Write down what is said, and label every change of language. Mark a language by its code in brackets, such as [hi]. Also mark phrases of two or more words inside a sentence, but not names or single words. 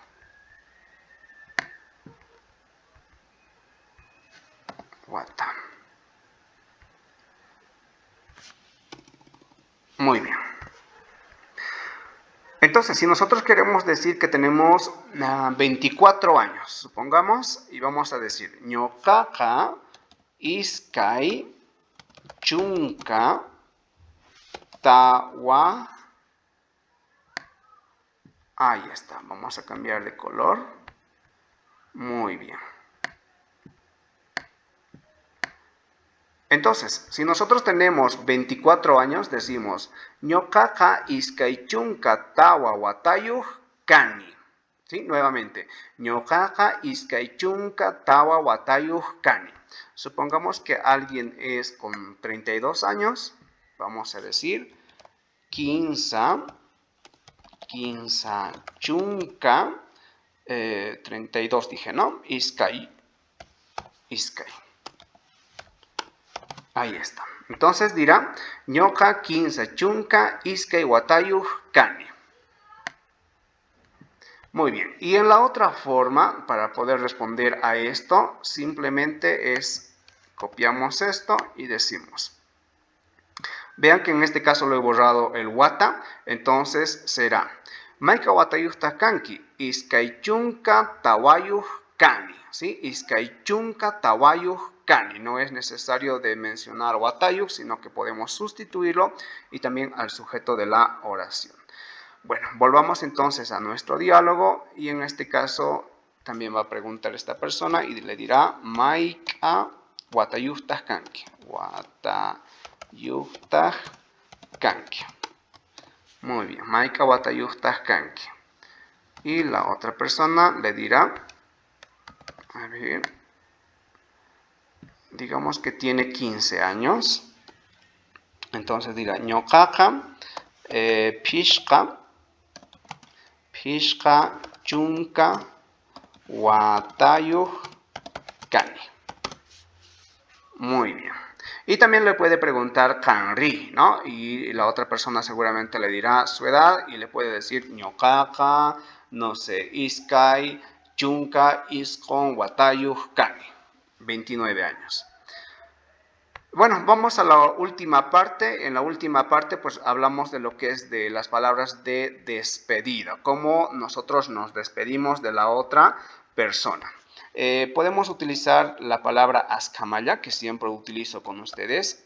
[es] Wata. Muy bien. Entonces, si nosotros queremos decir que tenemos 24 años, supongamos, y vamos a decir [qu] ñoqaqa iskay chunka tawa. [es] Ahí está, vamos a cambiar de color. Muy bien. Entonces, si nosotros tenemos 24 años, decimos [qu] ñoqaqa iskay chunka tawa watayuh kani. [es] ¿Sí? Nuevamente, [qu] ñoqaqa iskay chunka tawa watayuh kani. [es] Supongamos que alguien es con 32 años, vamos a decir 15 chunka 32 dije, ¿no? Iskay. Ahí está. Entonces dirá, [qu] ñoqa kinsa chunka iskay watayuq kani. [es] Muy bien, y en la otra forma, para poder responder a esto, simplemente copiamos esto y decimos. Vean que en este caso lo he borrado el wata, entonces será [qu] Maika watayuqta kanki, iskay chunka tawayuq kani, [es] ¿sí? [qu] Iskay chunka tawayuq kani. [es] No es necesario de mencionar watayuq, sino que podemos sustituirlo y también al sujeto de la oración. Bueno, volvamos entonces a nuestro diálogo y en este caso también va a preguntar esta persona y le dirá [qu] Maika watayuqta kanki. Watayuqta kanki. [es] Muy bien, [qu] Maika watayuqta kanki. [es] Y la otra persona le dirá, a ver, digamos que tiene 15 años. Entonces dirá, [qu] ñoqaqa pishqa chunka watayuq kani. [es] Muy bien. Y también le puede preguntar kanri, ¿no? Y la otra persona seguramente le dirá su edad y le puede decir ñoqaqa, no sé, [qu] iskay chunka isqun watayuq kani. [es] 29 años. Bueno, vamos a la última parte. En la última parte pues hablamos de lo que es de las palabras de despedida, cómo nosotros nos despedimos de la otra persona. Podemos utilizar la palabra askamaya, que siempre utilizo con ustedes.